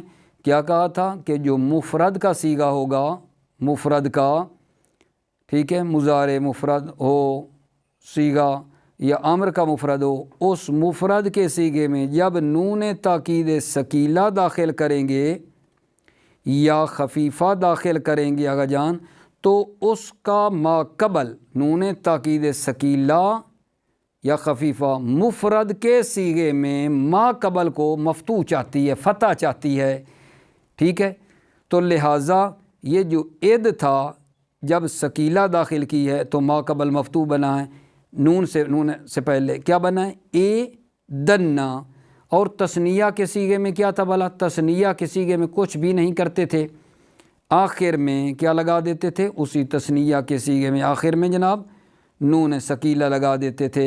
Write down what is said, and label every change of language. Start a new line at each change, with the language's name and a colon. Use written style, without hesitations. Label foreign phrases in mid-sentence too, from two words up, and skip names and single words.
Urdu: کیا کہا تھا کہ جو مفرد کا صیغہ ہوگا، مفرد کا، ٹھیک ہے، مضارع مفرد ہو صیغہ یا امر کا مفرد ہو، اس مفرد کے صیغے میں جب نون تاکید ثقیلہ داخل کریں گے یا خفیفہ داخل کریں گے آغا جان، تو اس کا ما قبل نون تاکید ثقیلہ یا خفیفہ مفرد کے صیغے میں ما قبل کو مفتوح چاہتی ہے، فتح چاہتی ہے، ٹھیک ہے۔ تو لہٰذا یہ جو اد تھا جب ثقیلہ داخل کی ہے تو ما قبل مفتوح بنا ہے، نون سے پہلے کیا بنا ہے؟ اے دنا۔ اور تثنیہ کے سیغے میں کیا تھا بھلا؟ تثنیہ کے سیغے میں کچھ بھی نہیں کرتے تھے، آخر میں کیا لگا دیتے تھے؟ اسی تثنیہ کے سیغے میں آخر میں جناب نون ثقیلہ لگا دیتے تھے۔